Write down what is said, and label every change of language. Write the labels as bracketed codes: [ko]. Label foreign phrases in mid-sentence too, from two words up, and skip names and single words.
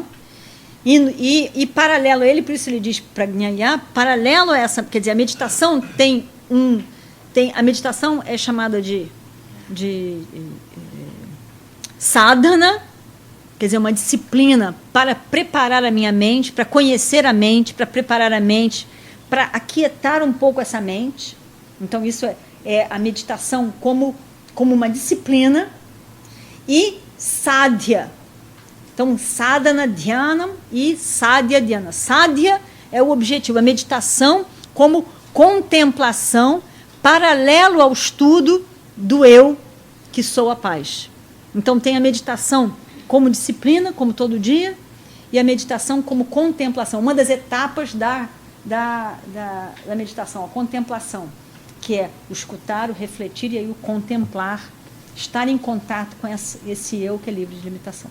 [pt] E paralelo a ele, por isso ele diz Prajnaya, paralelo a essa, quer dizer, a meditação a meditação é chamada de sadhana, quer dizer, uma disciplina para preparar a minha mente, para conhecer a mente, para preparar a mente, para aquietar um pouco essa mente. Então, isso é a meditação como como uma disciplina, e sadhya. Então, [sa] साधन ध्यानम् e साध्य ध्यान. [pt] Sadhya é o objetivo, a meditação como contemplação paralelo ao estudo do eu, que sou a paz. Então, tem a meditação como disciplina, como todo dia, e a meditação como contemplação. Uma das etapas da meditação, a contemplação, que é o escutar, o refletir e aí o contemplar, estar em contato com esse eu que é livre de limitação.